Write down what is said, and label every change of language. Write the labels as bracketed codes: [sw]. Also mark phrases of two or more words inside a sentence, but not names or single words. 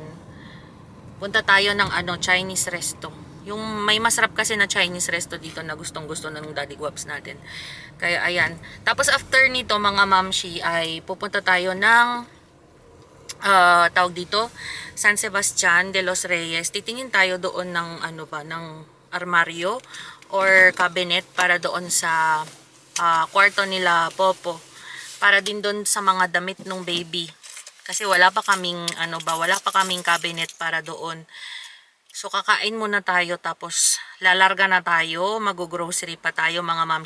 [tl] Punta tayo ng [en] Chinese resto. [tl] Yung may masarap kasi na [en] Chinese resto [tl] dito na gustong-gusto ng Daddy Guaps natin. Kaya ayan. Tapos after nito mga mamshi ay pupunta tayo ng tawag dito San Sebastian de los Reyes. Titingin tayo doon ng ng armaryo [en] or cabinet [tl] para doon sa kwarto nila Popo. Para din doon sa mga damit ng baby. Kasi wala pa kaming wala pa kaming cabinet para doon. So kakain muna tayo tapos lalarga na tayo, mag-grocery pa tayo mga mamshi.